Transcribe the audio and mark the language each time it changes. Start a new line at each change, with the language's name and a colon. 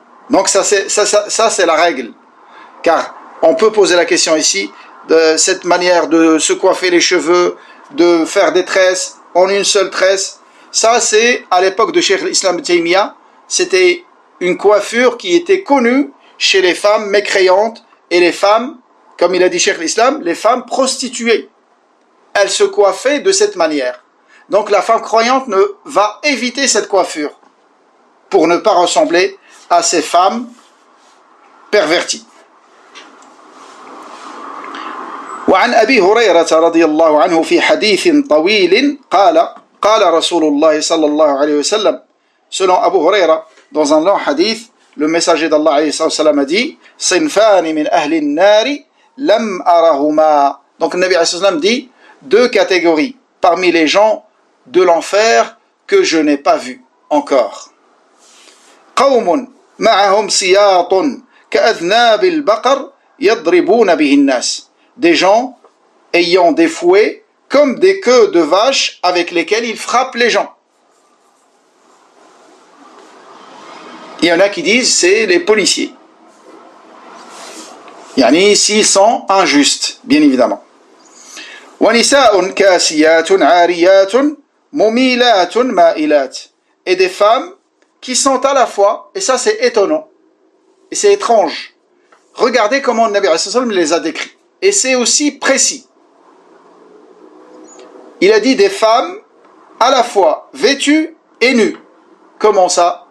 French: Donc ça c'est la règle. Car on peut poser la question ici, de cette manière de se coiffer les cheveux, de faire des tresses en une seule tresse, ça c'est à l'époque de Cheikh l'Islam Ibn Taymiyyah, c'était une coiffure qui était connue chez les femmes mécréantes et les femmes, comme il a dit Cheikh l'Islam, les femmes prostituées. Elles se coiffaient de cette manière. Donc la femme croyante va éviter cette coiffure pour ne pas ressembler à ces femmes perverties.
Arabic: وعن أبي هريرة رضي الله عنه في حديث طويل قال رسول الله صلى الله عليه وسلم.
French: Selon Abu Huraira, dans un long hadith, le messager d'Allah alayhi salam a dit
Arabic: صنفان من أهل النار لم أرهما.
French: Donc le Nabi alayhi salam dit deux catégories parmi les gens de l'enfer que je n'ai pas vu encore.
Arabic: قوم معهم سياط كأذناب البقر يضربون به الناس.
French: Des gens ayant des fouets comme des queues de vaches avec lesquelles ils frappent les gens. Il y en a qui disent c'est les policiers. يعني s'ils sont injustes, bien évidemment.
Arabic: وَنِسَاءٌ كَاسِيَاتٌ عَارِيَاتٌ مُمِيلَاتٌ مَائِلَاتٌ.
French: Et des femmes qui sont à la fois, et ça c'est étonnant, et c'est étrange. Regardez comment le Nabi les a décrits. Et c'est aussi précis. Il a dit des femmes à la fois vêtues et nues. Comment ça?